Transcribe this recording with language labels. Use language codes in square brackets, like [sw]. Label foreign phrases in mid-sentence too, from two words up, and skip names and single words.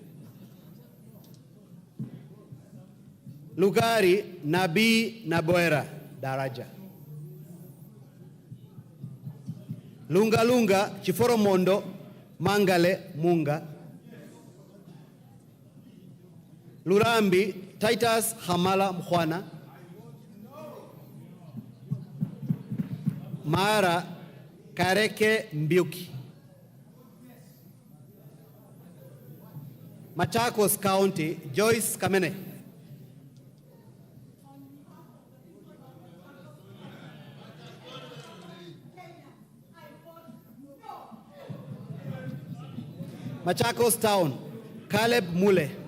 [en] Lugari Nabi Naboera Daraja, Lunga Lunga Chiforo Mondo Mangale Munga, Lurambi Titus Hamala Mkhwana, Mara Kareke Mbiuki, Machakos County Joyce Kamene, Machakos Town Caleb Mule,